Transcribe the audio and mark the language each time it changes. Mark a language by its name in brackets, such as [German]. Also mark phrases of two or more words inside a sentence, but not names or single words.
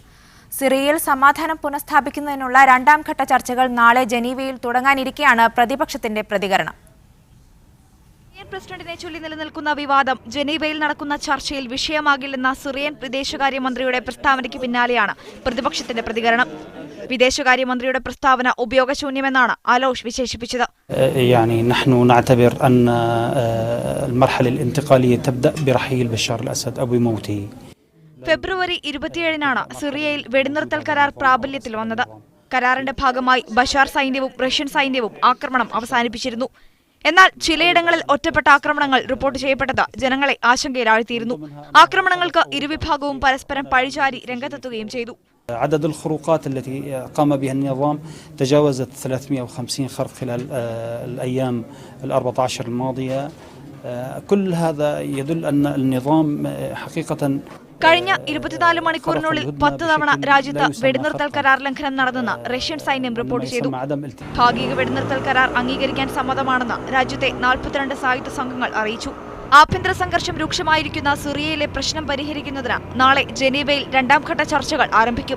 [Malayalam] സിറിയയിൽ സമാധാനം പുനഃസ്ഥാപിക്കുന്നതിനുള്ള 2ാം ഘട്ട ചർച്ചകൾ നാളെ ജനീവയിൽ തുടങ്ങാനിരിക്കെയാണ് പ്രതിപക്ഷത്തിന്റെ പ്രതികരണം. പ്രസിഡന്റിനെ ചൊല്ലി നിലനിൽക്കുന്ന വിവാദം ജനീവയിൽ നടക്കുന്ന ചർച്ചയിൽ വിഷയമാകില്ലെന്ന സിറിയൻ വിദേശകാര്യമന്ത്രിയുടെ പ്രസ്താവനയ്ക്ക് പിന്നാലെയാണ് പ്രതിപക്ഷത്തിന്റെ പ്രതികരണം. വിദേശകാര്യമന്ത്രിയുടെ പ്രസ്താവന ഉപയോഗശൂന്യമെന്നാണ് അലൌഷ് വിശേഷിപ്പിച്ചത്. [Arabic] يعني نحن نعتبر أن المرحلة الانتقالية تبدأ برحيل بشار الأسد أو بموته. [Malayalam] ഫെബ്രുവരി 27-നാണ് സിറിയയിൽ വെടിനിർത്തൽ കരാർ പ്രാബല്യത്തിൽ വന്നത്. കരാറിന്റെ ഭാഗമായി ബഷാർ സൈന്യവും റഷ്യൻ സൈന്യവും ആക്രമണം അവസാനിപ്പിച്ചിരുന്നു. എന്നാൽ ചിലയിടങ്ങളിൽ ഒറ്റപ്പെട്ട ആക്രമണങ്ങൾ റിപ്പോർട്ട് ചെയ്യപ്പെട്ടത് ജനങ്ങളെ ആശങ്കയിലാഴ്ത്തിയിരുന്നു. ആക്രമണങ്ങൾക്ക് ഇരുവിഭാഗവും പരസ്പരം പഴിചാരി രംഗത്തെത്തുകയും ചെയ്തു. [Arabic] عدد الخروقات التي قام بها النظام تجاوزت 350 خرق خلال الأيام 14 الماضية. كل هذا يدل أن النظام حقيقة [Malayalam] കഴിഞ്ഞ 24 മണിക്കൂറിനുള്ളിൽ 10 തവണ രാജ്യത്ത് വെടിനിർത്തൽ കരാർ ലംഘനം നടന്നെന്ന് റഷ്യൻ സൈന്യം റിപ്പോർട്ട് ചെയ്തു. ഭാഗിക വെടിനിർത്തൽ കരാർ അംഗീകരിക്കാൻ സമ്മതമാണെന്ന് രാജ്യത്തെ 42 സായുധ സംഘങ്ങൾ അറിയിച്ചു. ആഭ്യന്തര സംഘർഷം രൂക്ഷമായിരിക്കുന്ന സിറിയയിലെ പ്രശ്നം പരിഹരിക്കുന്നതിന് നാളെ ജനീവയിൽ 2ാം ഘട്ട ചർച്ചകൾ ആരംഭിക്കും.